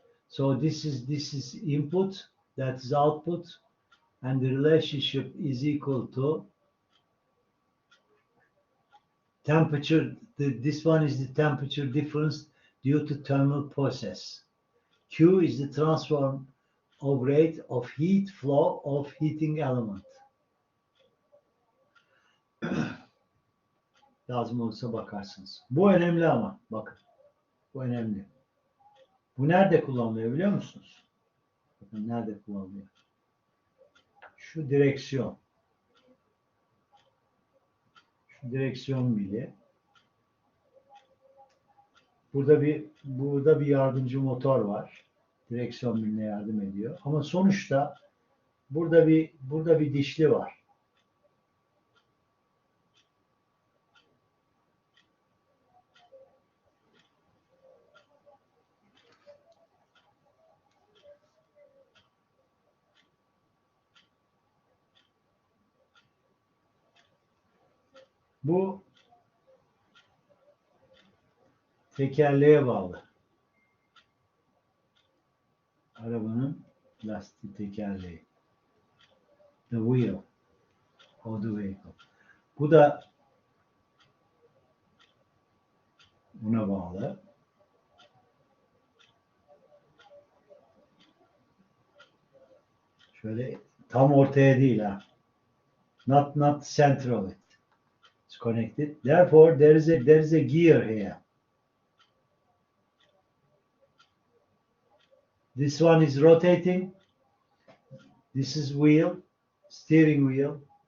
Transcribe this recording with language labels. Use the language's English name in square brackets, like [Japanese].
[English] So this is input, that is output, and the relationship is equal to temperature. This one is the temperature difference due to thermal process. Q is the transfer of rate of heat flow of heating element. [Turkish] Lazım olursa bakarsınız. Bu önemli ama bakın. Bu önemli. Bu nerede kullanılıyor biliyor musunuz? Bakın nerede kullanılıyor. Şu direksiyon. Şu direksiyon bili. Burada bir yardımcı motor var. Direksiyon biline yardım ediyor. Ama sonuçta burada bir dişli var. Bu tekerleğe bağlı. Arabanın lastik tekerleği. [English] The wheel of the vehicle. [Turkish] Bu da buna bağlı. Şöyle tam ortaya değil ha. [English] Not center of it. It's connected. Therefore, there is a gear here. This one is rotating. This is wheel, steering wheel.